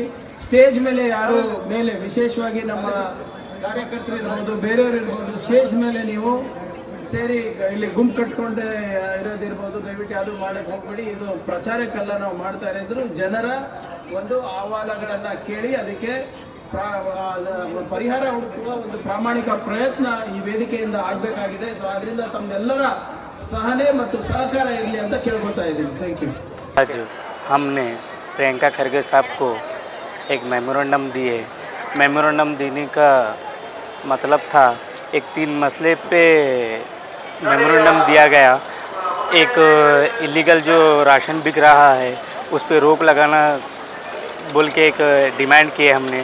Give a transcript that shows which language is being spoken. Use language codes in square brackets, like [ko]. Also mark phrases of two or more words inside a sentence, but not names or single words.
[kn] ಸ್ಟೇಜ್ ಮೇಲೆ ಯಾರು ಮೇಲೆ ವಿಶೇಷವಾಗಿ ನಮ್ಮ ಕಾರ್ಯಕರ್ತರು ಇರ್ಬೋದು, ಬೇರೆಯವರು ಇರ್ಬೋದು, ಸ್ಟೇಜ್ ಮೇಲೆ ನೀವು ಸೇರಿ ಇಲ್ಲಿ ಗುಂಪು ಕಟ್ಕೊಂಡು ಇರೋದಿರ್ಬೋದು, ದಯವಿಟ್ಟು ಯಾವುದು ಮಾಡಕ್ಕೆ ಹೋಗ್ಬೇಡಿ. ಇದು ಪ್ರಚಾರಕ್ಕೆಲ್ಲ ನಾವು ಮಾಡ್ತಾ ಇರೋದ್ರು ಜನರ ಒಂದು ಅಹವಾಲುಗಳನ್ನು ಕೇಳಿ ಅದಕ್ಕೆ ಪರಿಹಾರ ಹುಡುಕುವ ಒಂದು ಪ್ರಾಮಾಣಿಕ ಪ್ರಯತ್ನ ಈ ವೇದಿಕೆಯಿಂದ ಆಗಬೇಕಾಗಿದೆ. ಸೊ ಅದರಿಂದ ತಮ್ಮೆಲ್ಲರ सहने ಮತ್ತು ಸಹಕಾರ ಇರಲಿ ಅಂತ ಕೇಳ್ಕೊತಾ ಇದ್ದೀನಿ. [en] Thank you. [hi] आज हमने प्रियंका खरगे साहब को एक मेमोरेंडम दिए। मेमोरेंडम देने का मतलब था एक 3 मसले पे मेमोरेंडम दिया गया। एक इलीगल जो राशन बिक रहा है उस पे रोक लगाना बोल के एक डिमांड किए हमने।